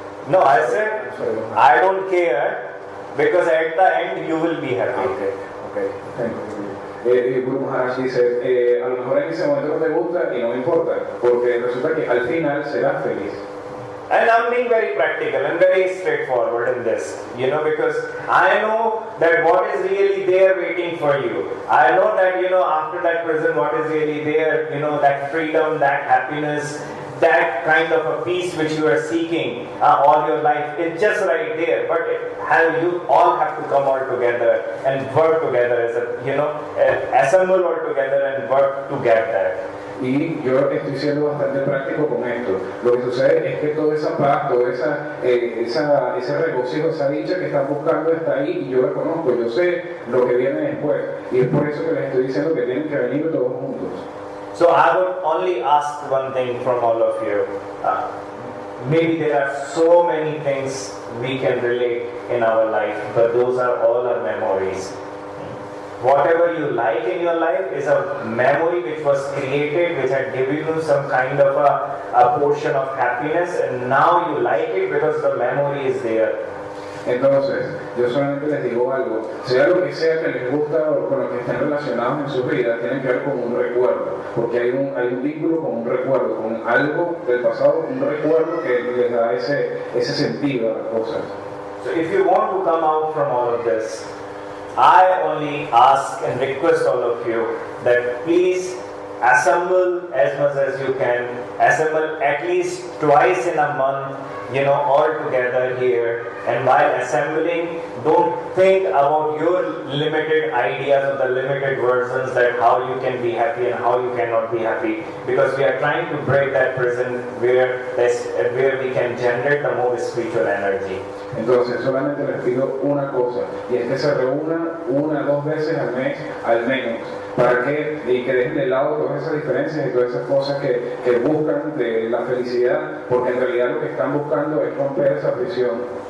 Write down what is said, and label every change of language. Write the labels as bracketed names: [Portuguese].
[English] No, I said, I don't care, because at the end, you will be happy. Okay, thank you. [Spanish] Guru Maharaj dice, a lo mejor en ese momento no te gusta y no me importa, porque resulta que al final serás feliz. [English] And I'm being very practical and very straightforward in this, because I know that what is really there waiting for you. I know that, after that prison, what is really there, that freedom, that happiness, that kind of a peace which you are seeking all your life, it's just right there. But you all have to come all together and work together as assemble all together and work to get that. [Spanish] Y yo estoy siendo bastante práctico con esto. Lo que sucede es que toda esa paz, todo ese regocijo, esa dicha que están buscando está ahí y yo la conozco, yo sé lo que viene después. Y es por eso que les estoy diciendo que tienen que venir todos juntos. [English] So I would only ask one thing from all of you. Maybe there are so many things we can relate in our life, but those are all our memories. Whatever you like in your life is a memory which was created, which had given you some kind of a portion of happiness, and now you like it because the memory is there. [Spanish] Entonces, yo solamente les digo algo, sea lo que sea que les gusta o con lo que estén relacionados en sus vidas, tienen que ver con un recuerdo, porque hay un vínculo con un recuerdo, con algo del pasado, un recuerdo que les da ese sentido a las cosas. [English] So if you want to come out from all of this, I only ask and request all of you that please assemble as much as you can, assemble at least twice in a month, all together here. And while assembling, don't think about your limited ideas or the limited versions that how you can be happy and how you cannot be happy, because we are trying to break that prison where we can generate the more spiritual energy. [Spanish] Entonces solamente les pido una cosa, y es que se reúnan 1 o 2 veces al mes, al menos, para que dejen de lado todas esas diferencias y todas esas cosas que buscan de la felicidad, porque en realidad lo que están buscando es romper esa prisión.